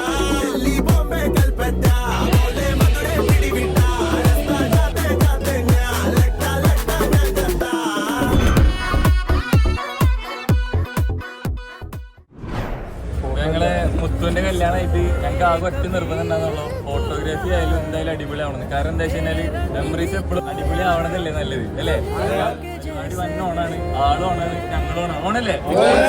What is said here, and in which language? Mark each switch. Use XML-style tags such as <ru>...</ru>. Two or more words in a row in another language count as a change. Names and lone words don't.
<hi>दिल्ली बॉम्बे कलकत्ता बोले मधुरे पिड़ी बिट्टा रास्ता जाते जाते ना लगता ना चलता.</hi> <ml>ഞങ്ങളെ മുത്തുവിന്റെ കല്യാണമായിട്ട് ഞങ്ങൾക്ക് ആകെ ഒറ്റ നിർബന്ധം ഉണ്ടാകുന്നുള്ളൂ, ഫോട്ടോഗ്രാഫി ആയാലും എന്തായാലും അടിപൊളിയാവണം. കാരണം എന്താ വെച്ച് കഴിഞ്ഞാല് മെമ്മറീസ് എപ്പോഴും അടിപൊളി ആവണമെന്നല്ലേ നല്ലത് അല്ലേ? പരിപാടി വന്ന ഓണാണ്, ആളും ഓണാണ്, ഞങ്ങളും ഓണാണ്.</ml>